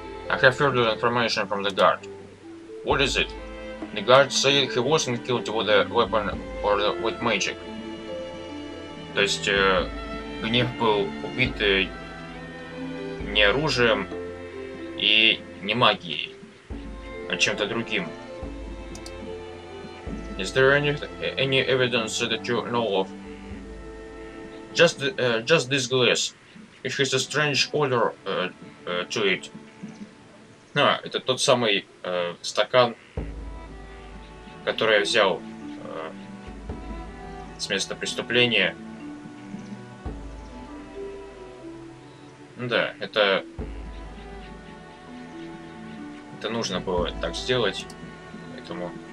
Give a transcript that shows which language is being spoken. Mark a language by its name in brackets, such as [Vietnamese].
[English] I have further information from the guard. What is it? The guard said he wasn't killed with a weapon or with magic. [Russian] То есть Гнев был убит не оружием и не магией, а чем-то другим. [English] Is there any evidence that you know of? Just this glass. It has a strange odor to it. [Russian] Это тот самый стакан, который я взял с места преступления. Да, это нужно было так сделать, поэтому...